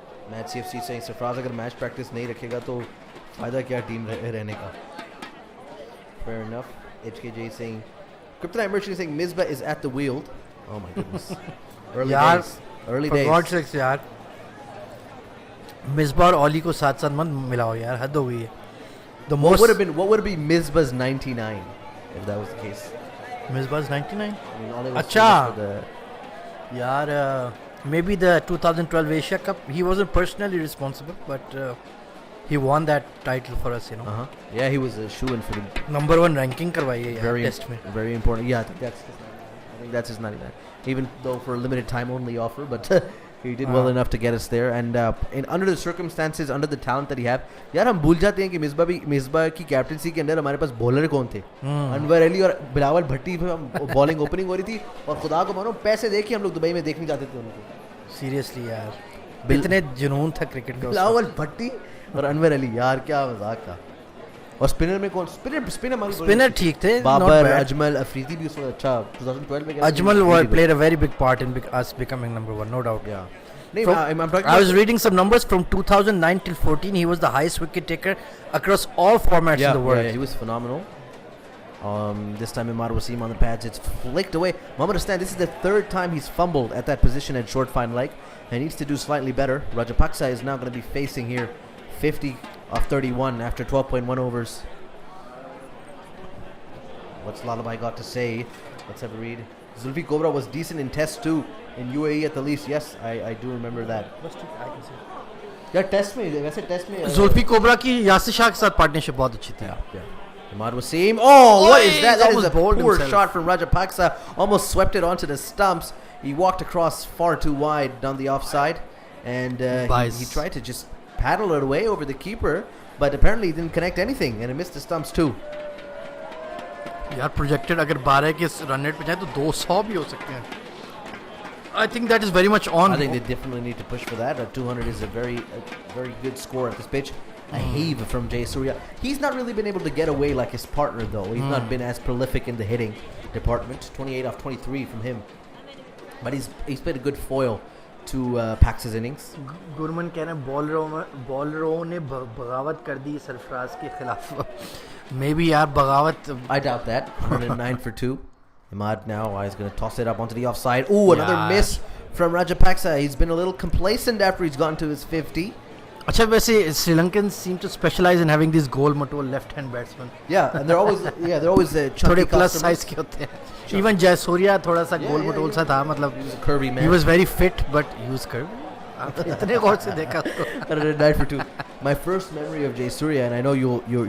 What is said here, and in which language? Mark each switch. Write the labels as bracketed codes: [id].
[en] Match CFC saying [hi] Sarfraz agar match practice nahi rakhega to फायदा क्या team रहने का. [en] Fair enough. HKJ saying Kryptonite Merchant saying Misbah is at the wheel. Oh my goodness. Early days. For God's sakes यार. [hi] Misbah और Oli को साथ साथ मत मिलाओ यार, हद हो गई है. [en] What would have been Misbah's 99 if that was the case? Misbah's 99? I mean, [hi] अच्छा. [en] यार maybe the 2012 Asia Cup. He wasn't personally responsible, but he won that title for us, Yeah, he was a shoo-in for the [hi] number 1 ranking करवाई है [en] very [hi] test में. [en] Very important. Yeah, I think that's his 99. Even though for a limited time only offer, but he did well enough to get us there. And under the circumstances, under the talent that he have, [hi] यार हम भूल जाते हैं कि मिसबा की captaincy के अंदर हमारे पास बॉलर कौन थे. अनवर अली और बिलावल भट्टी पे बॉलिंग ओपनिंग हो रही थी और खुदा को मानो पैसे देके हम लोग दुबई में देखने जाते थे उनको. Seriously यार, इतने जुनून था क्रिकेट का. बिलावल भट्टी और अनवर अली, यार क्या मजाक था. और स्पिनर में कौन स्पिनर स्पिनर ठीक थे, not बाबर [en] bad. [hi] अजमल अफरीदी भी उसमें अच्छा 2012 में गया. [en] Ajmal Really good. played a very big part in us becoming number one, no doubt. Yeah. नहीं, From- I'm talking I was about- reading some numbers from 2009 till 14. He was the highest wicket taker across all formats yeah, in the world. Yeah, he was phenomenal. This time Imad Wasim on the pads. It's flicked away. Mohammad Hasnain, this is the third time he's fumbled at that position at short fine leg and needs to do slightly better. Rajapaksa is now going to be facing here 50 off 31 after 12.1 overs. What's Lalabai got to say? Let's have a read. Zulfi Kobra was decent in test too in UAE at the least. Yes, I do remember that. Yeah, [hi] test में वैसे test में Zulfi cobra की यासिर शाह के साथ partnership बहुत अच्छी थी. [en] Yeah. Imad Wasim. Oh, what Oi, is that? That is almost a bowled poor himself. shot from Rajapaksa. Almost swept it onto the stumps. He walked across far too wide down the offside. And he tried to just paddle it away over the keeper. But apparently he didn't connect anything. And he missed the stumps too. [hi] यार projected अगर 12 के run rate पे जाए तो 200 भी हो सकते हैं. [en] I think that is very much on. I think they definitely need to push for that. 200 is a very good score at this pitch. A heave from Jay Surya. He's not really been able to get away like his partner, though. He's not been as prolific in the hitting department. 28 off 23 from him. But he's played a good foil to Pax's innings. [hi] Gurman कह रहे हैं बॉलरों ने बगावत कर दी सरफराज के खिलाफ. Maybe यार बगावत. [en] I doubt that. 109 for 2. Imad now is going to toss it up onto the offside. Ooh, another miss from Rajapaksa. He's been a little complacent after he's gotten to his 50. [hi] अच्छा वैसे [en] Sri Lankans seem to specialize in having these goal matol left-hand batsmen. Yeah, and they're always [hi] थोड़े [en] chunky plus customers. [hi] size के होते हैं. Even Jayasuriya थोड़ा सा गोल मटोल सा था मतलब. [en] He was a curvy man. He was very fit but he was curvy. [hi] इतने गौर से देखा उसको. [en] 109 for 2. My first memory of Jay Surya, and I know you're